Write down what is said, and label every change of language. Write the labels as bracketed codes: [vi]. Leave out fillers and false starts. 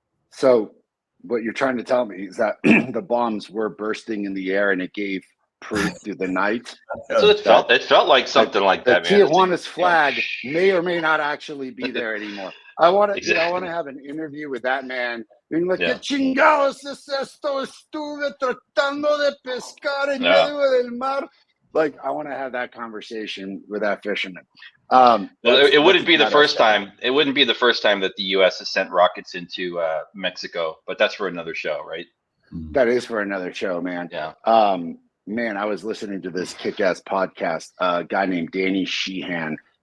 [en] So what you're trying to tell me is that the bombs were bursting in the air and it gave proof through the night. That's what it felt. It felt like something like that, man. Tijuana's flag may or may not actually be there anymore. I want to have an interview with that man. Being like, [es] ¿Qué chingados es esto? Estuve tratando de pescar en medio del mar. [en] Like, I want to have that conversation with that fisherman. Well, it wouldn't be the first time. It wouldn't be the first time that the U.S. has sent rockets into Mexico, but that's for another show, right? That is for another show, man. Yeah. Man, I was listening to this kick-ass podcast. A guy named Danny Sheehan.